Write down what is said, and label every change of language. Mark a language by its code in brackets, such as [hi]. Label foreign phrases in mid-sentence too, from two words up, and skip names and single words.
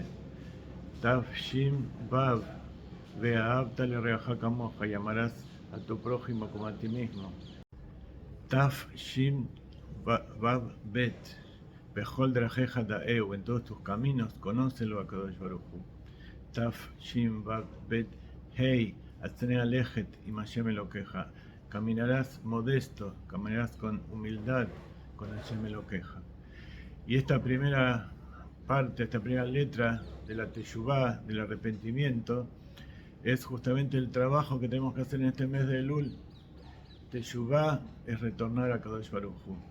[he] תו שים וו, ואהבת לרעך כמוך, [es] y amarás a tu prójimo como a ti mismo. [he] תו שים וו בית, בכל דרכיך דעהו, [es] en todos tus caminos conócelo a [he] קדוש ברוך הוא. תו שים וו בית הא, הצנע לכת עם השם אלוהיך, [es] caminarás modesto, caminarás con humildad con [he] השם אלוהיך. [es] Y esta primera parte, esta primera letra de la Teshuvá, del arrepentimiento, es justamente el trabajo que tenemos que hacer en este mes de Elul. Teshuvá es retornar a [he] קדוש ברוך הוא.